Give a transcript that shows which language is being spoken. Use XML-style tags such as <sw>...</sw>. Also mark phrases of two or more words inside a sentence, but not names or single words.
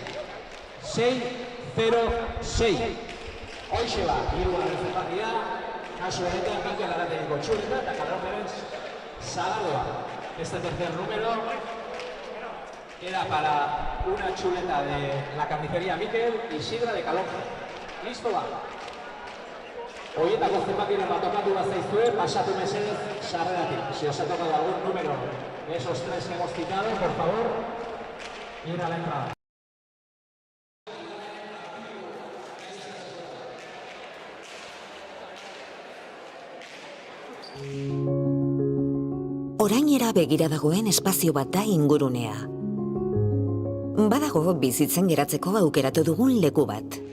<eu>6-0-6. Hoxe ba, hirugarren zenbakia, kasu honetan Mikel Arategiko txuleta eta Calonjeren Zagaloa.</eu> <es>Este tercer número queda para una chuleta de la carnicería Mikel y sidra de Calonje.</es> <eu>Listo ba? Hoietako zenbakiren bat tokatu bat zaizue, pasatu mesedez sarreratik.</eu> <es>Si os ha tocado algún número de esos tres que hemos citado, por favor, ir a la entrada.</es> <eu>Orainera begira dagoen espazio bat da ingurunea. Badago bizitzen geratzeko aukeratu dugun leku bat.</eu>